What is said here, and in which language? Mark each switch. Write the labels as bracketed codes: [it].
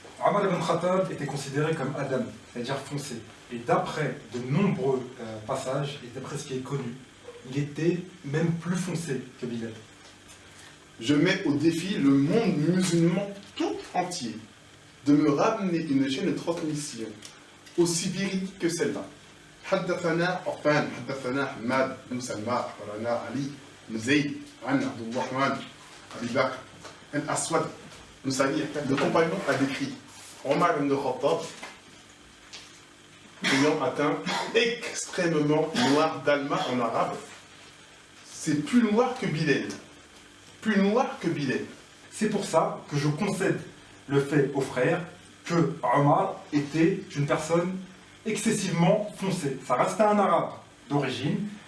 [fr] Omar ibn Khattab était considéré comme Adam, c'est-à-dire foncé. Et d'après de nombreux passages, et d'après ce qui est connu, il était même plus foncé que Bilal. Je mets au défi le monde musulman tout entier de me ramener une chaîne de transmission aussi véridique que celle-là. [ar] حدثنا عفان حدثنا حماد بن سلمى أخبرنا علي بن زيد عن عبد الرحمن أبي بكر الأسود بن سريع. [fr] Le compagnon a décrit Omar ibn Khattab ayant un teint extrêmement noir d'Alma en arabe. C'est plus noir que Bilal. Plus noir que Bilal. C'est pour ça que je concède le fait aux frères que Omar était une personne excessivement foncé. Ça restait un arabe d'origine,